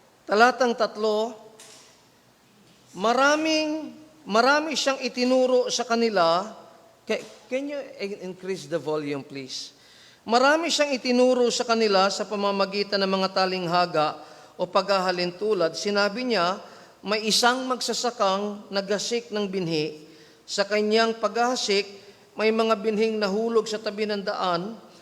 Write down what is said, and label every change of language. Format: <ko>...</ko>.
<tl>Talatang 3, marami siyang itinuro sa kanila.</tl> <en>Can you increase the volume, please?</en> <tl>Marami siyang itinuro sa kanila sa pamamagitan ng mga talinghaga o paghahalintulad. Sinabi niya, may isang magsasakang naghasik ng binhi. Sa kanyang paghahasik, may mga binhing nahulog sa tabi ng daan.</tl>